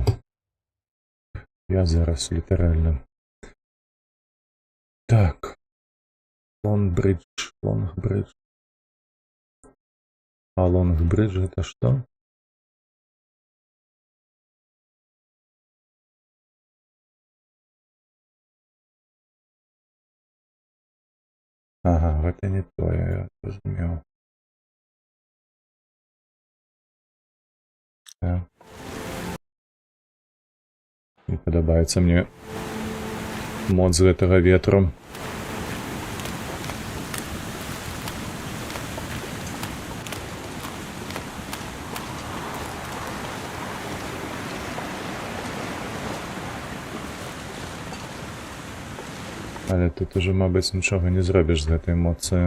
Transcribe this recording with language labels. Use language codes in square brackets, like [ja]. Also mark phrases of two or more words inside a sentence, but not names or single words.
[be] Я зараз літаральна. Так. Лонгбридж, Лонгбридж. [ru] А Лонгбридж это что? Ага, [be] гэта не то, я разумеў. Так. Не падабаецца мне моц гэтага ветру. Але тут уже, мабыць, нічога не зробіш з гэтай эмоцыяй.